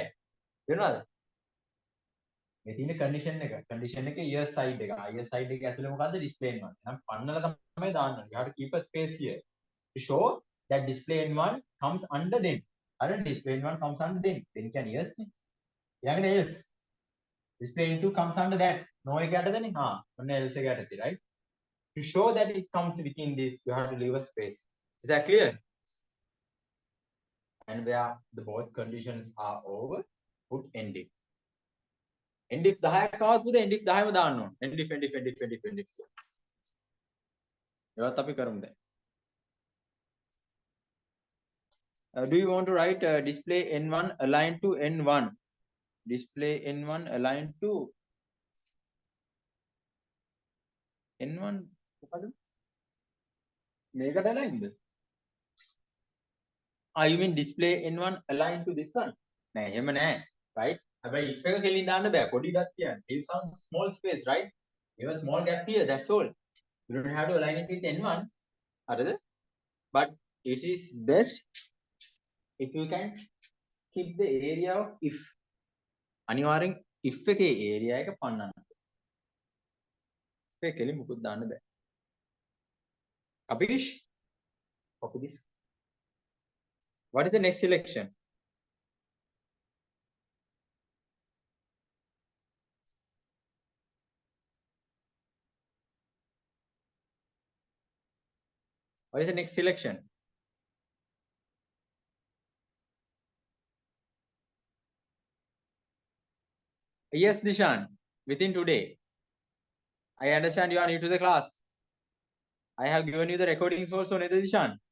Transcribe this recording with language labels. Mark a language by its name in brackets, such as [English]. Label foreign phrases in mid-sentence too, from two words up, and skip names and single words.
[Sinhala] වෙනවද මේ තියෙන [English] condition එක yes side එක yes side එක [Sinhala] ඇතුලේ මොකද්ද [English] display n1 [Sinhala] එහෙනම් පන්නලා තමයි දාන්න [English] you have to keep a space here to show that display n1 comes under then අර display n1 comes under then කියන්නේ yes නේ ඊළඟට else display n2 comes under that no එක යටතනේ [Sinhala] ඔන්න else එක යටතේ [English] right to show that it comes within this you have to leave a space is that clear and where the both conditions are over put ending endif [Sinhala] 10ක් ආවත් පුතේ endif 10ම දාන්න ඕන endif ඒවත් අපි කරමු දැන් [English] do you want to write display n1 aligned to n1 display n1 aligned to [Sinhala] n1 මොකද මේකට aligned [English] you mean display n1 aligned to this one [Sinhala] නෑ එහෙම නෑ right හැබැයි if එක කෙලින් දාන්න බෑ පොඩි ඩක් තියන්න leave [English] some small space right give a small gap here that's all you don't have to align it with n1 හරිද but it is best if you can keep the area of if [Sinhala] අනිවාර්යෙන් if එකේ area එක පන්නන්න if එක කෙලින් මුකුත් දාන්න බෑ [English] Kapish copy this what is the next selection what is the next selection yes Dishan within today I understand you are new to the class I have given you the recordings also neda Dishan